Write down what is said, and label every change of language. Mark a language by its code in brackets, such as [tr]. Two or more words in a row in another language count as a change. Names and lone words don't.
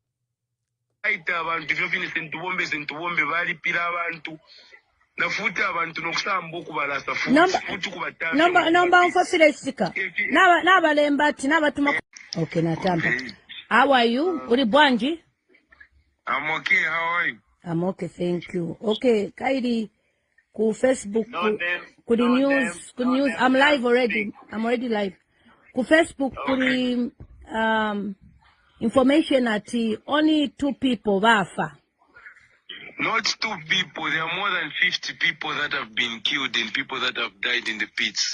[en] Okay, Natamba. How are you? Uribwanji? I'm okay. How are you? I'm okay, thank you. Okay, Kaidi, ku Facebook, ku the news, I'm live already. I'm already live. Ku Facebook, ku the information at only 2 people wafa. Not 2 people. There are more than 50 people that have been killed and people that have died in the pits.